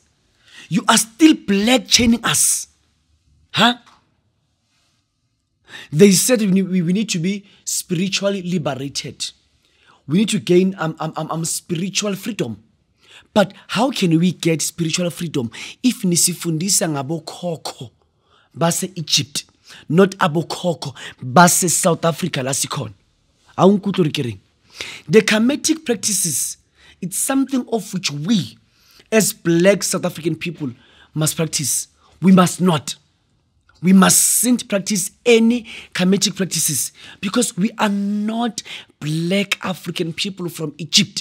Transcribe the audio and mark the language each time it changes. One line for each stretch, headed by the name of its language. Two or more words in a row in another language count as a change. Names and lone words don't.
English: You are still black chaining us. Huh? They said we need to be spiritually liberated. We need to gain spiritual freedom. But how can we get spiritual freedom if
Zulu: nisifundisa ngabo khokho base Egypt? Not abokhokho base South Africa lasikon.
English: The Kemetic practices, it's something of which we, as black South African people, must practice. We must not. We mustn't practice any Kemetic practices because we are not black African people from Egypt.